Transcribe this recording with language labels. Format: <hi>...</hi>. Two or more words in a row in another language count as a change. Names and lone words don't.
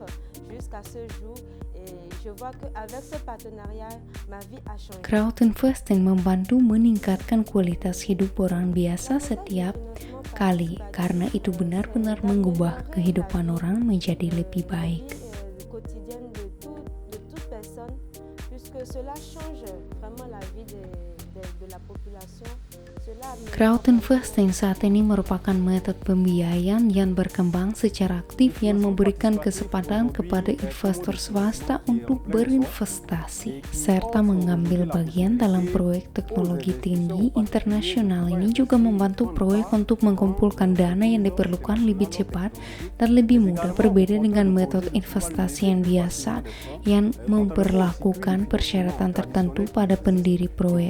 <id>Crowdinvesting membantu meningkatkan kualitas hidup orang biasa setiap kali, karena itu benar-benar mengubah kehidupan orang menjadi lebih baik.</id> <fr>Cela change vraiment la vie des de la population, cela</fr> <id>Crowdinvesting saat ini merupakan metode pembiayaan yang berkembang secara aktif yang memberikan kesempatan kepada investor swasta untuk berinvestasi serta mengambil bagian dalam proyek teknologi tinggi internasional. Ini juga membantu proyek untuk mengumpulkan dana yang diperlukan lebih cepat dan lebih mudah, berbeda dengan metode investasi yang biasa yang memperlakukan persyaratan tertentu pada pendiri proyek.</id>